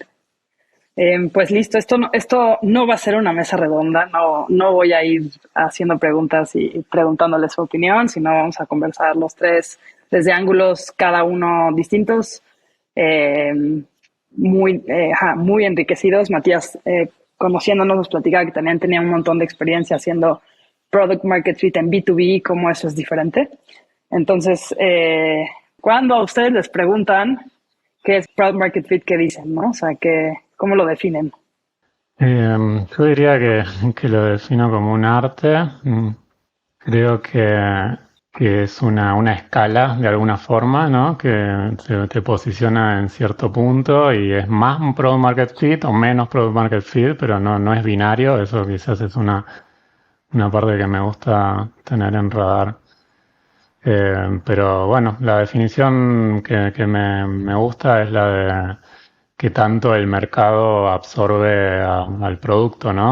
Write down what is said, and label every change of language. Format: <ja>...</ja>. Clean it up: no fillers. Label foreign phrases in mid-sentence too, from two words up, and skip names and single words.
<es>Pues listo, esto no va a ser una mesa redonda, no voy a ir haciendo preguntas y preguntándoles su opinión, sino vamos a conversar los tres desde ángulos cada uno distintos, muy enriquecidos. Matías, conociéndonos, nos platicaba que también tenía un montón de experiencia haciendo</es> <en>product market fit</en> <es>en B2B, cómo eso es diferente. Entonces, cuando a ustedes les preguntan qué es</es> <en>product market fit,</en> <es>¿qué dicen, no? O sea, ¿cómo lo definen? Yo diría que lo defino como un arte. Creo que es una escala de alguna forma, ¿no? Que te posiciona en cierto punto y es más un</es> <en>product market fit</en> <es>o menos</es> <en>product market fit,</en> <es>pero no es binario. Eso quizás es una una parte que me gusta tener en radar. Pero bueno, la definición que me gusta es la de que tanto el mercado absorbe al producto, ¿no?</es>